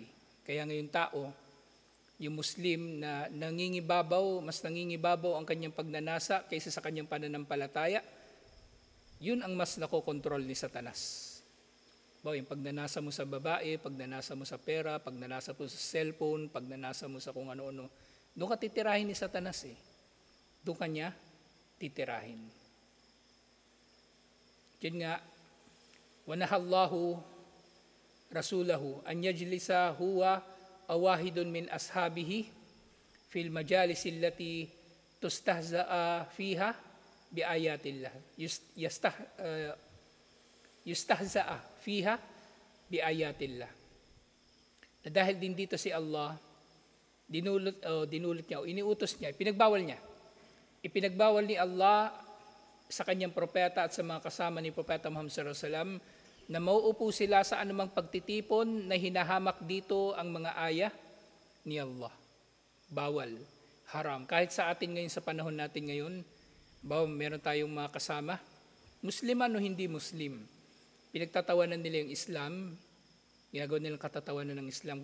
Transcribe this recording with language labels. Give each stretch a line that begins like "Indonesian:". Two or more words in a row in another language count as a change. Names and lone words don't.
Filipino: Kaya ngayon tao, yung Muslim na mas nangingibabaw ang kanyang pagnanasa kaysa sa kanyang pananampalataya, yun ang mas nakokontrol ni Satanas. Yung pagnanasa mo sa babae, pagnanasa mo sa pera, pagnanasa mo sa cellphone, pagnanasa mo sa kung ano-ano, doon ka titirahin ni Satanas Doon ka niya titirahin. Yun nga,
Arabic: ونهى الله رسوله أن يجلس هو أو واحد من أصحابه في المجالس التي تستهزأ فيها بآيات الله. يستهزأ فيها بآيات الله.
Filipino: Na dahil din dito si Allah, dinulot niya o iniutos niya, ipinagbawal ni Allah sa kanyang propeta at sa mga kasama ni Propeta Muhammad
Arabic: صلى الله عليه وسلم
Filipino: na mauupo sila sa anumang pagtitipon na hinahamak dito ang mga ayah ni Allah. Bawal, haram. Kahit sa atin ngayon, sa panahon natin ngayon, meron tayong mga kasama, Muslim o hindi Muslim, pinagtatawanan nila yung Islam, ginagawa nilang katatawanan ng Islam.